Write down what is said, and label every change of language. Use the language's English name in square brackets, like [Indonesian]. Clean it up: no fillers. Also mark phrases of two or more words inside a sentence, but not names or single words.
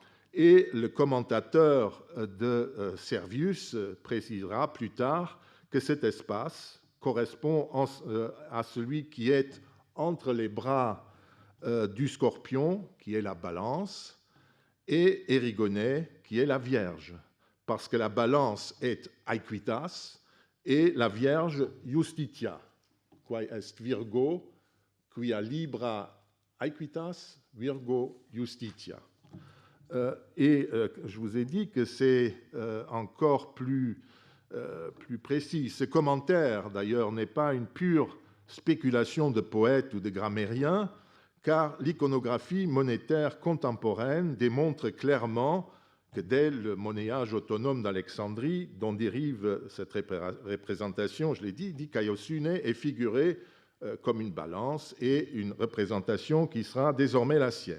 [French] Et le commentateur de Servius précisera plus tard que cet espace correspond à celui qui est entre les bras du Scorpion, qui est la Balance, et Érigonée, qui est la Vierge, parce que la Balance est Aequitas et la Vierge [Latin] Justitia, quae est Virgo, quia libra Aequitas, Virgo Justitia. [French] Je vous ai dit que c'est encore plus précis. Ce commentaire, d'ailleurs, n'est pas une pure spéculation de poète ou de grammairien, car l'iconographie monétaire contemporaine démontre clairement que dès le monnayage autonome d'Alexandrie, dont dérive cette représentation, je l'ai dit, dikaiosune est figurée comme une balance et une représentation qui sera désormais la sienne.